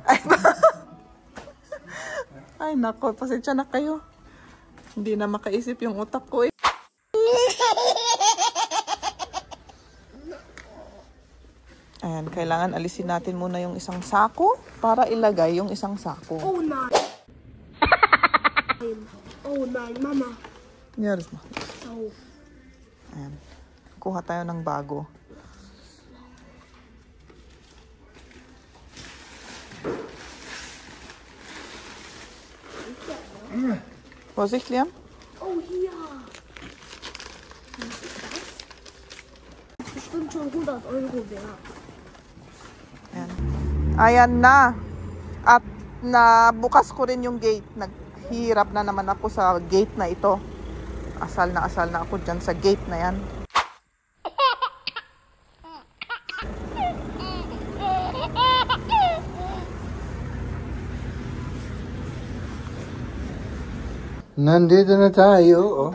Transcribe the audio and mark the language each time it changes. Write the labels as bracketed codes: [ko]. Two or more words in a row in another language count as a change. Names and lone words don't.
[tl] Ay nako, pasensya na kayo. Hindi na makaisip yung utak ko eh. Ayan, kailangan alisin natin muna yung isang sako para ilagay yung isang sako. [de] Oh nein. Oh nein, Mama. [tl] Yaris mo. So. Ayan. Kuha tayo ng bago. [de] Vorsicht, Liam. Oh, hier. Was ist das? Das ist bestimmt schon 100 Euro wert. [tl] Ayan. Ayan na. At nabukas ko rin yung gate. Naghihirap na naman ako sa gate na ito. Asal na ako dyan sa gate na yan. Nandito na tayo.